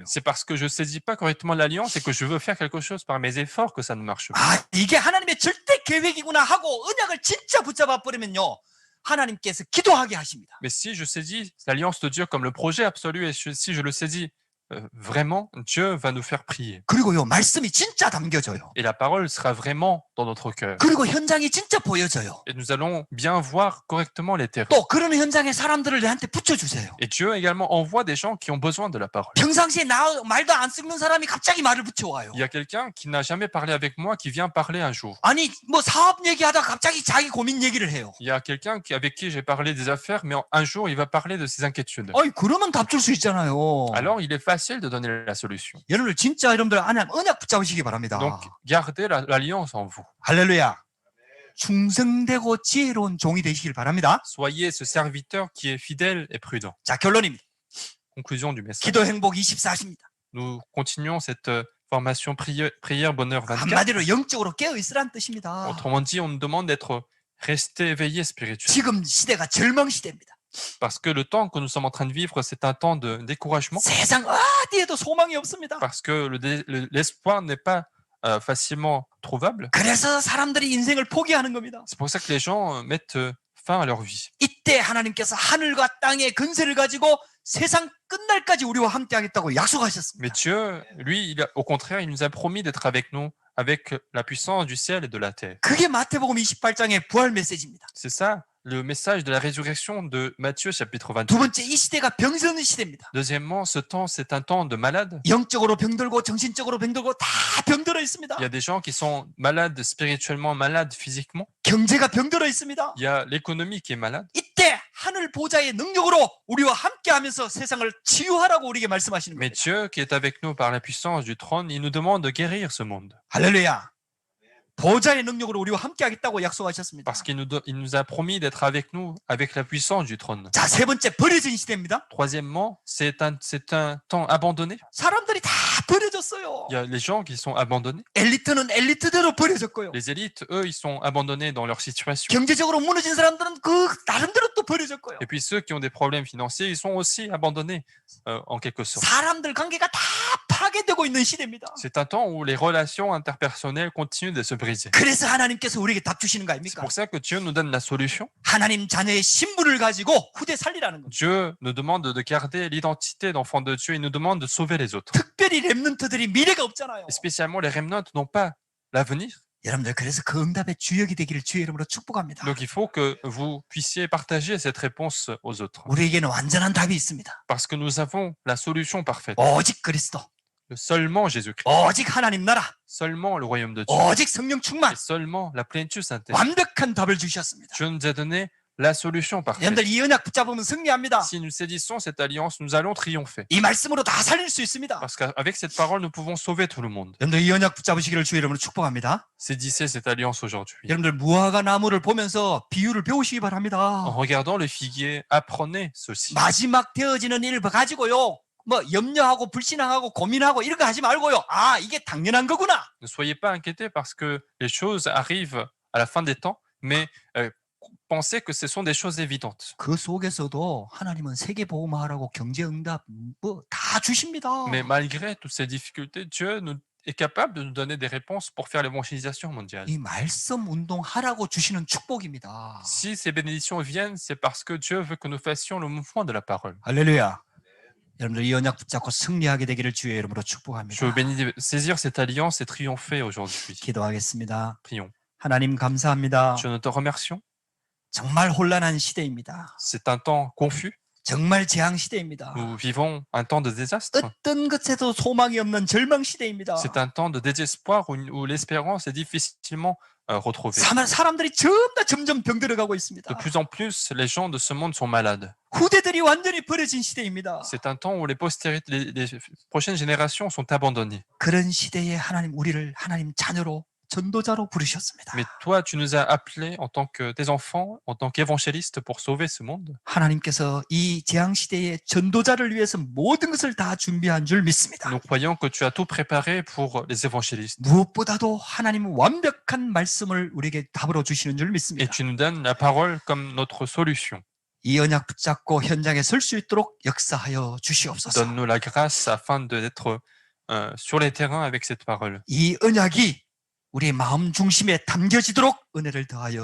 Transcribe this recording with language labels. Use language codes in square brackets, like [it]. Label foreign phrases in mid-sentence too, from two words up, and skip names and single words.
[fr] C'est parce que je ne saisis pas correctement l'alliance et que je veux faire quelque chose par mes efforts que ça ne marche pas. [ko] 아, 이게 하나님의 절대 계획이구나 하고 언약을 진짜 붙잡아 버리면요. 하나님께서 기도하게 하십니다. [fr] Mais si je saisis l'alliance de Dieu comme le projet absolu et si je le saisis vraiment, Dieu va nous faire prier. [ko] 그리고요, 말씀이 진짜 담겨져요. [fr] Et la parole sera vraiment dans notre cœur. [ko] 그리고 현장이 진짜 보여져요. [fr] Et nous allons bien voir correctement les terrains. [ko] 또 그런 현장에 사람들을 내한테 붙여주세요. [fr] Et Dieu également envoie des gens qui ont besoin de la parole. [ko] 평상시에 말도 안 섞는 사람이 갑자기 말을 붙여와요. [fr] Il y a quelqu'un qui n'a jamais parlé avec moi qui vient parler un jour. [ko] 아니 뭐 사업 얘기하다가 갑자기 자기 고민 얘기를 해요. [fr] Il y a quelqu'un avec qui j'ai parlé des affaires, mais un jour il va parler de ses inquiétudes. [ko] 아니 그러면 답 줄 수 있잖아요. [fr] Alors il est facile de donner la solution. [ko] 여러분들 진짜 여러분들 언약 붙잡으시기 바랍니다. [fr] Donc gardez l'alliance en vous. [ko] 할렐루야. 충성되고 지혜로운 종이 되시길 바랍니다. [fr] Soyez ce serviteur qui est fidèle et prudent. [ko] 자, 결론입니다. [fr] Conclusion du message. [ko] 기도 행복 24시입니다. [fr] Nous continuons cette formation prière bonheur 24. [ko] 한마디로 영적으로 깨어 있으라는 뜻입니다. [fr] Autrement dit, on nous demande d'être resté éveillé spirituellement. [ko] 지금 시대가 절망 시대입니다. [fr] Parce que le temps que nous sommes en train de vivre, c'est un temps de découragement. [ko] 세상 어디에도 소망이 없습니다. [fr] Parce que l'espoir n'est pas facilement trouvable. [ko] 그래서 사람들이 인생을 포기하는 겁니다. [fr] C'est pour ça que les gens mettent fin à leur vie. [ko] 이때 하나님께서 하늘과 땅의 근세를 가지고 세상 끝날까지 우리와 함께 하겠다고 [fr] Mais [ko] 약속하셨습니다. [fr] Dieu, lui, au contraire, il nous a promis d'être avec nous, avec la puissance du ciel et de la terre. [ko] 그게 마태복음 28장의 부활 메시지입니다. [fr] C'est ça, le message de la résurrection de Matthieu, chapitre [ko] 두 [fr] 28. [ko] 번째, 이 시대가 병드는 시대입니다. [fr] Deuxièmement, ce temps, c'est un temps de malades. [ko] 영적으로 병들고 정신적으로 병들고 다 병들어 있습니다. [fr] Il y a des gens qui sont malades spirituellement, malades physiquement. [ko] 경제가 병들어 있습니다. [fr] Il y a l'économie qui est malade. [ko] 이때 하늘 보좌의 능력으로 우리와 함께하면서 세상을 치유하라고 우리에게 말씀하시는 [fr] Mais [ko] 겁니다. [fr] Dieu, qui est avec nous par la puissance du trône, il nous demande de guérir ce monde. [ko] 할렐루야. 보좌의 능력으로 우리와 함께하겠다고 약속하셨습니다. [fr] Parce qu'il nous a promis d'être avec nous avec la puissance du trône. [ko] 자, 세 번째, 버려진 시대입니다. [fr] Troisièmement, c'est un temps abandonné. [ko] 사람들이 다 버려졌어요. [fr] Il y a les gens qui sont abandonnés. [ko] 엘리트는 엘리트대로 버려졌고요. [fr] Les élites, eux, ils sont abandonnés dans leur situation. [ko] 경제적으로 무너진 사람들은 그 나름대로 또 버려졌고요. [fr] Et puis ceux qui ont des problèmes financiers, ils sont aussi abandonnés en quelque sorte. [ko] 사람들 관계가 다 파괴되고 있는 시대입니다. [fr] C'est un temps où les relations interpersonnelles continuent de se briser. [ko] 그래서 하나님께서 우리에게 답 주시는 거 [fr] C'est [ko] 아닙니까? [fr] pour ça que Dieu nous donne la solution. [ko] 하나님 자녀의 신분을 가지고 후대 살리라는 겁니다. [fr] Dieu nous demande de garder l'identité d'enfant de Dieu et nous demande de sauver les autres. [ko] 특별히 렘넌트들이 미래가 없잖아요. [fr] Et spécialement les remnants n'ont pas l'avenir. [ko] 여러분들 그래서 그 응답의 주역이 되기를 주의 이름으로 축복합니다. [fr] Donc il faut que vous puissiez partager cette réponse aux autres. [ko] 우리에게는 완전한 답이 있습니다. [fr] Parce que nous avons la solution parfaite. [ko] 오직 그리스도, [fr] Seulement Jésus-Christ. [ko] 오직 하나님 나라, [fr] Seulement le royaume de Dieu. [ko] 오직 성령 충만, [fr] Et seulement la plénitude sainte. [ko] 완벽한 답을 주셨습니다. [fr] Dieu nous a donné la solution parfaite. [ko] 여러분들 이 언약 붙잡으면 승리합니다. [fr] Si nous saisissons cette alliance, nous allons triompher. [ko] 이 말씀으로 다 살릴 수 있습니다. [fr] Parce qu'avec cette parole, nous pouvons sauver tout le monde. [ko] 여러분들 이 언약 붙잡으시기를 주의 이름으로 축복합니다. [fr] Saisissez cette alliance aujourd'hui. [ko] 여러분들 무화과 나무를 보면서 비유를 배우시기 [fr] En [ko] 바랍니다. [fr] regardant le figuier, apprenez ceci. [ko] 마지막 되어지는 일을 가지고요. 뭐 염려하고 불신앙하고 고민하고 이런 거 하지 말고요. 아, 이게 당연한 거구나. [fr] Ne soyez pas inquiétés parce que les choses arrivent à la fin des temps, mais pensez que ce sont des choses évidentes. [ko] 그 속에서도 하나님은 세계 복음화하라고 경제 응답 뭐 다 주십니다. [fr] Mais malgré toutes ces difficultés, Dieu est capable de nous donner des réponses pour faire l'évangélisation mondiale. [ko] 이 말씀 운동하라고 주시는 축복입니다. [fr] Si ces bénédictions viennent, c'est parce que Dieu veut que nous fassions le mouvement de la parole. [ko] 할렐루야. 여러분들 이 언약 붙잡고 승리하게 되기를 주의 이름으로 [fr] Je [ko] 축복합니다. [fr] veux bénir, saisir cette alliance et triompher aujourd'hui. [ko] 기도하겠습니다. [fr] Prions. [ko] 하나님 감사합니다. [fr] Dieu, nous te remercions. [ko] 정말 혼란한 시대입니다. [fr] C'est un temps confus. [ko] 정말 재앙 시대입니다. [fr] Nous vivons un temps de désastre. [ko] 어떤 것에도 소망이 없는 절망 시대입니다. [fr] C'est un temps de désespoir où l'espérance est difficilement retrouvée. [ko] 사람들이 점점 병들어가고 있습니다. [fr] De plus en plus, les gens de ce monde sont malades. [ko] 후대들이 완전히 버려진 시대입니다. [fr] C'est un temps où les prochaines générations sont abandonnées. [ko] 그런 시대에 우리를 하나님 자녀로 전도자로 부르셨습니다. [fr] Mais toi, tu nous as appelés en tant que tes enfants, en tant qu'évangélistes pour sauver ce monde. [ko] 하나님께서 이 재앙 시대의 전도자를 위해서 모든 것을 다 준비한 줄 믿습니다. [fr] Nous croyons que tu as tout préparé pour les évangélistes. [ko] 무엇보다도 하나님은 완벽한 말씀을 우리에게 답으로 주시는 줄 [fr] Et [ko] 믿습니다. [fr] tu nous donnes la parole comme notre solution. [ko] 이 언약 붙잡고 현장에 설 수 있도록 역사하여 주시옵소서. [fr] Donne-nous la grâce afin d'être sur les terrains avec cette parole. [ko] 이 언약이 우리의 마음 중심에 담겨지도록 은혜를 더하여